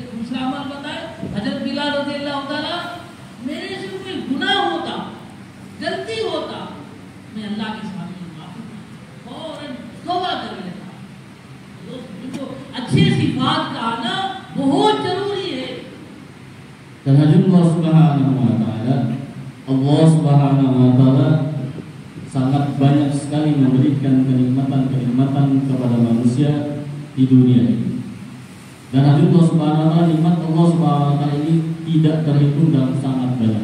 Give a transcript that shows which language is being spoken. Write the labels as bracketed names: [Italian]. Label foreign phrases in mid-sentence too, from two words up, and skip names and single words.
[Hindi] दूसरा अमल बताए हज़रत बिलाल [Arabic] رضي الله تعالى, [Hindi] मेरे से कोई गुनाह होता, गलती होता, मैं अल्लाह के सामने माफी फौरन तौबा कर लेता। तो अच्छे सिफात का आना बहुत जरूरी है। [Indonesian] Dan [Arabic] الله سبحانه وتعالى, الله سبحانه وتعالى [Indonesian] sangat banyak sekali memberikan kenikmatan-kenikmatan kepada manusia di dunia ini. Dan [Arabic] الله سبحانه وتعالى, [Indonesian] nikmat [Arabic] الله سبحانه وتعالى [Indonesian] ini tidak terhitung dan sangat banyak.